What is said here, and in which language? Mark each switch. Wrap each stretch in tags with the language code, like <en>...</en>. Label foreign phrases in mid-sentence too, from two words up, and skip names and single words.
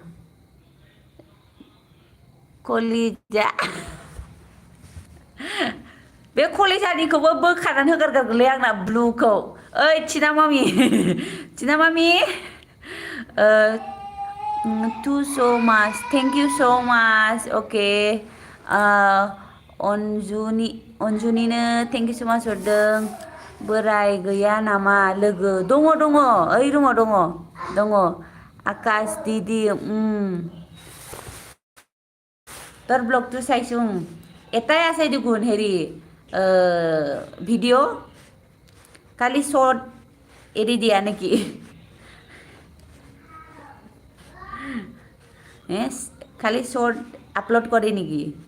<brx>कलिजा बे कलेजानिखौबो बोखारनानै होगारगारगोनलै आंना ब्लुखौ ओइ थिना मामि</brx> <en>too so much thank you so much okay</en> <as>अनजुनिनो</as> <en>thank you so much</en> <brx>हरदों बोराय गैया नामा लोगो दङ ओइ दङ आकाश दिदी</brx> <as>তোর ব্লগটো চাইছোং এটাই আছে দেখোন হেৰি ভিডিঅ' খালি শর্ট এৰি দিয়া নেকি খালি শর্ট আপলোড কৰে নেকি</as>